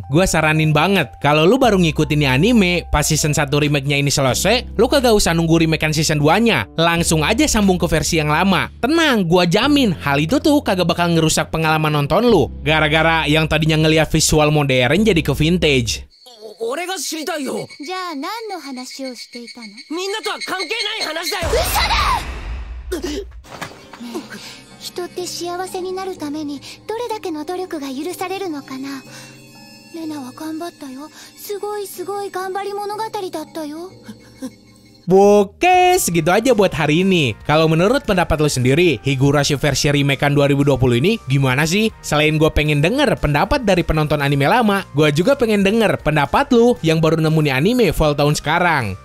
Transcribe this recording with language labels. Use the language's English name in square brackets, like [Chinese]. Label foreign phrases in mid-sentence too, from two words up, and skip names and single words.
[Indonesian] Gua saranin banget, kalau lu baru ngikutin nih anime, pas season 1 remake-nya ini selesai, lu kagak usah nunggu remake-an season 2-nya. Langsung aja sambung ke versi yang lama. Tenang, gua jamin hal itu tuh kagak bakal ngerusak pengalaman nonton lu. Gara-gara yang tadinya ngeliat visual modern jadi ke vintage. [Japanese] 俺が知りたいよ。じゃあ何の話をしていたの？みんなとは関係ない話だよ。人って幸せになるためにどれだけの努力が許されるのかな。レナは頑張ったよ。すごい頑張り物語だったよ。 [Indonesian] Oke, segitu aja buat hari ini. Kalau menurut pendapat lo sendiri, Higurashi versi remakean 2020 ini gimana sih? Selain gue pengen denger pendapat dari penonton anime lama, gue juga pengen denger pendapat lo yang baru nemu nih anime fall tahun sekarang.